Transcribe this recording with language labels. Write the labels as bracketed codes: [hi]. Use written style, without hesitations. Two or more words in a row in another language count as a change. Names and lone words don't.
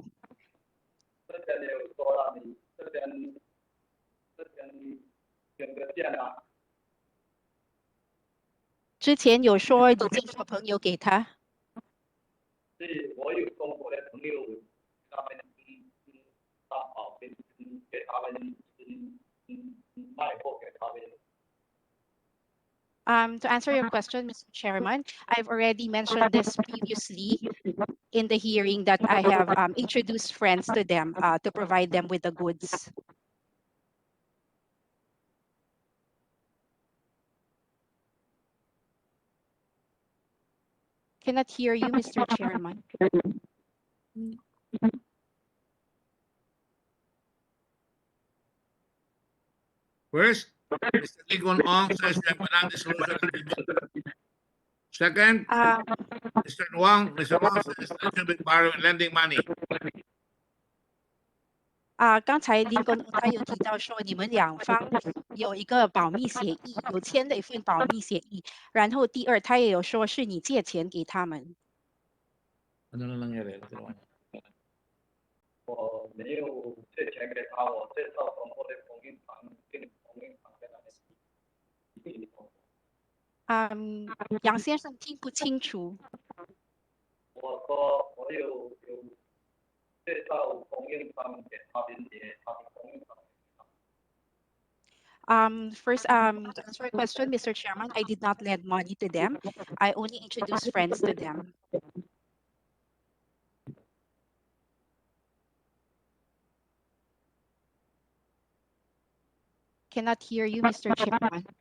[zh] 之前有说了，你这边选个线啊。之前有说你介绍朋友给他。是我有中国的朋友，他们担保给他们卖货给他们。 [en] To answer your question, Mr. Chairman, I've already mentioned this previously in the hearing that I have introduced friends to them to provide them with the goods. Cannot hear you, Mr. Chairman. First, Mr. Lincoln Ong says you have a non-disclosure agreement. Second, Mr. Wang says that you've been borrowing, lending money. [zh] 刚才林根他有提到说你们两方有一个保密协议，有签的一份保密协议。然后第二，他也有说是你借钱给他们。 [tl] Ano na nangyari? [zh] 我没有借钱给他，我介绍中国的供应商，跟供应商跟他们。杨先生听不清楚。我说我有介绍供应商给他们，也他们供应商。 [en] First, to answer your question, Mr. Chairman, I did not lend money to them. I only introduced friends to them. Cannot hear you, Mr. Chairman.